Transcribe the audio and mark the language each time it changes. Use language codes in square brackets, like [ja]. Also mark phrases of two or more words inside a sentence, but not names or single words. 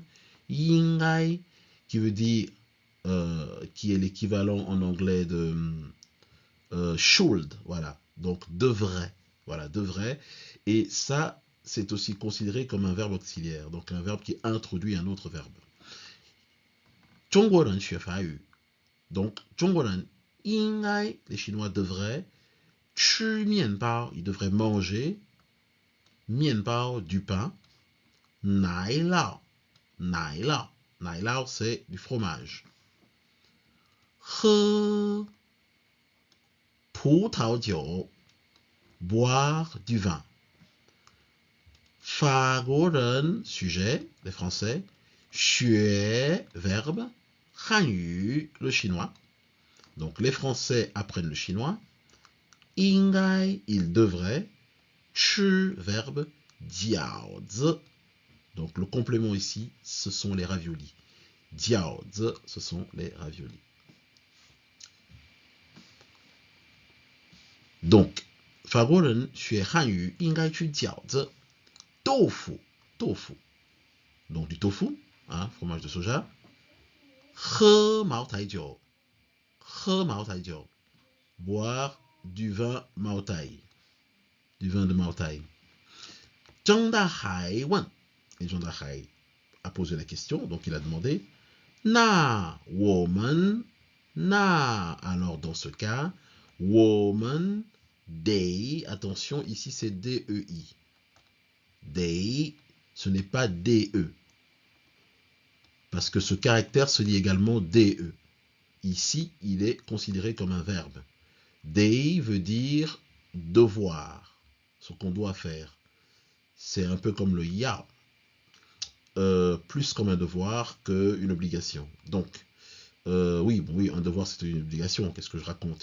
[fr] Yingai, qui veut dire, qui est l'équivalent en anglais de should, voilà. Donc devrait, voilà, devrait. Et ça, c'est aussi considéré comme un verbe auxiliaire, donc un verbe qui introduit un autre verbe. [zh] 中国人学法语 [fr] donc [zh] 中国人应该 [fr] les Chinois devraient [zh] 吃面包 [fr] ils devraient manger 面包 du pain [zh] 奶酪 奶酪 [fr] c'est du fromage [zh] 喝葡萄酒 [fr] boire du vin 法国人 sujet les Français 学 verbe 汉语 le chinois donc les Français apprennent le chinois 应该 ils devraient 吃 verbe 饺子 donc le complément ici ce sont les raviolis 饺子 ce sont les raviolis donc [zh] 法国人学汉语应该吃饺子 [fr] tofu donc du tofu hein, fromage de soja [zh] 喝茅台酒 [fr] boire du vin Maotai du vin de Maotai [zh] 张大海问 [fr] et Zhang Dahai a posé la question donc il a demandé [zh] 那我们 [fr] alors dans ce cas 我们 dei attention ici c'est DEI dei ce n'est pas DE parce que ce caractère se lit également DE ici il est considéré comme un verbe dei veut dire devoir ce qu'on doit faire c'est un peu comme le ya plus comme un devoir qu'une obligation donc oui, un devoir c'est une obligation, qu'est-ce que je raconte?